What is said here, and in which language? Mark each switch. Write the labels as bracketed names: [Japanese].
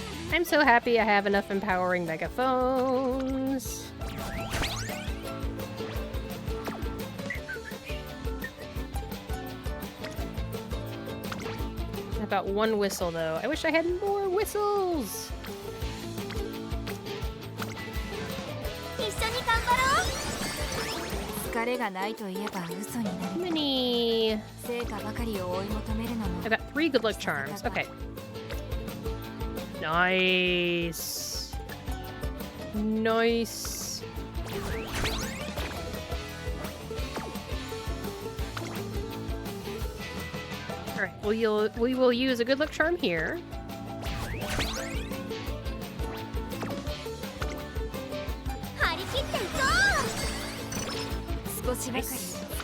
[English] I'm so happy I have enough empowering megaphones. About one whistle though. I wish I had more whistles. [Japanese] 一緒に頑張ろう疲れがないと言えば嘘になる [English] Many. [Japanese] 成果ばかりを追い求めるのも [English] I got 3 good luck charms. Okay. Nice. Nice. Alright, we will use a good luck charm here. [Japanese] 張り切っていこう少しばかり